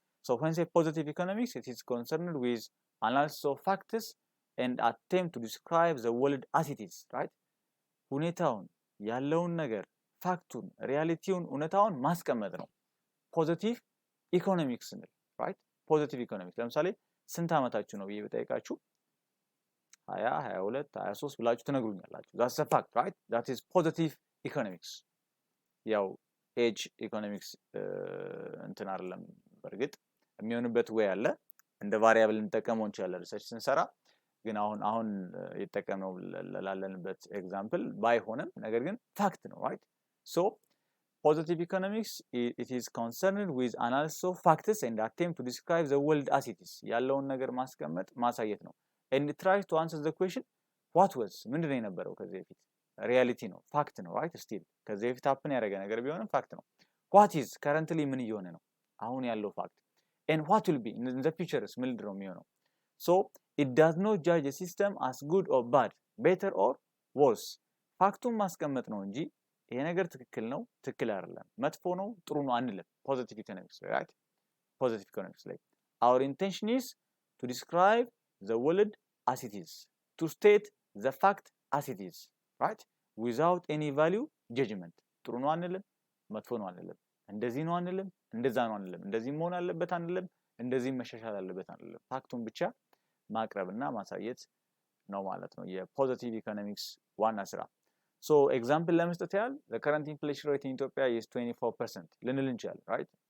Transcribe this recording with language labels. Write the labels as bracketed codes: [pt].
[en] So when say positive economics, it is concerned with analysis of factors and attempt to describe the world as it is, right? [am] ሁኔታውን ያለውን ነገር ፋክቱን ሪያሊቲውን እውነታውን ማስቀመጥ ነው ፖዚቲቭ ኢኮኖሚክስ ስንል፣ ራይት? ፖዚቲቭ ኢኮኖሚክስ ለምሳሌ ስንት ዓመታችሁ ነው ብዬ ብጠይቃችሁ 20 22 23 ብላችሁ ትነግሩኛላችሁ። [en] that's a fact, right? that is positive [am] ኢኮኖሚክስ። ያው ኤጅ ኢኮኖሚክስ እንትን አይደለም፣ በርግጥ የሚሆንበት ወይ አለ እንደ ቫሪያብል እንጠቀመው እንችላለን ሪሰርች ስንሰራ፣ ግን አሁን የተጠቀምነው ላለንበት ኤግዛምፕል ባይሆንም ነገር ግን ፋክት ነው፣ ራይት? [en] ሶ positive economics it is concerned with analysis of factors and attempt to describe the world as it is [am] ያለውን ነገር ማስቀመጥ ማሳየት ነው። [en] and tries to answer the question what was [am] ምንድነው የነበረው ከዚህ በፊት ሪያሊቲ ነው፣ ፋክት ነው፣ ራይት? ስቲል ከዚህ በፊት ሀፕን ያደረገ ነገር ቢሆንም ፋክት ነው። [en] what is currently [am] ምን እየሆነ ነው አሁን ያለው ፋክት [en] and what will be in the future [am] ምንድን ነው የሚሆነው። [en] so it does not judge a system as good or bad, better or worse። [am] ፋክቱን ማስቀመጥ ነው እንጂ ይሄ ነገር ትክክል ነው ትክክል አይደለም መጥፎ ነው ጥሩ ነው አንልም። ፖዚቲቭ ኢኮኖሚክስ ላይ፣ ራይት? ፖዚቲቭ ኢኮኖሚክስ ላይ [en] our intention is to describe the world as it is, to state the fact as it is, right? without any value judgment። [am] ጥሩ ነው አንልም መጥፎ ነው አንልም፣ እንደዚህ ነው አንልም እንደዛ ነው አንልም፣ እንደዚህ መሆን አለበት አንልም፣ እንደዚህ መሻሻል አለበት አንልም። ፋክቱን ብቻ ማቅረብና ማሳየት ነው ማለት ነው የፖዚቲቭ ኢኮኖሚክስ ዋና ስራ። ሶ ኤግዛምፕል ለመስጠት ያህል [en] the current inflation rate in Ethiopia is 24% [am] ልንል እንችላለን፣ ራይት?